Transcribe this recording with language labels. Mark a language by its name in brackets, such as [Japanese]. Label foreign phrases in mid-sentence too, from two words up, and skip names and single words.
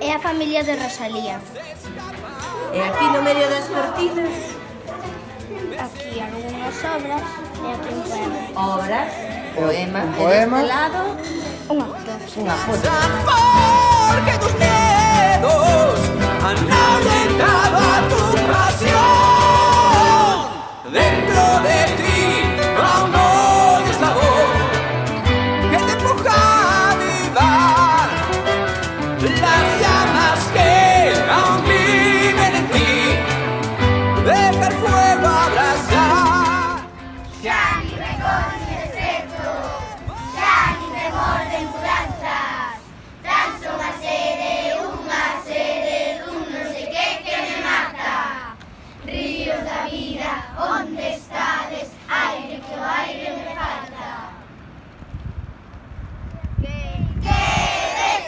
[Galician] familia de Rosalía. E aquí no medio das cortinas, Aquí algunhas obras e aquí un poema. obras, poema, Un e poema. deste lado, Un actor. unha foto. [Spanish] Porque tus miedos han ahuyentado a tu pasión. Dentro de ti aún oyes la voz que te empuja a avivar las llamas que aún viven en ti. Deja el fuego abrasar. [Galician] Xa ni rencor ni desprezo, xa ni temor de mudanzas. Tan só unha sede dun non sei que me mata. Ríos da vida, onde estades? Aire que o aire me falta. Que ves?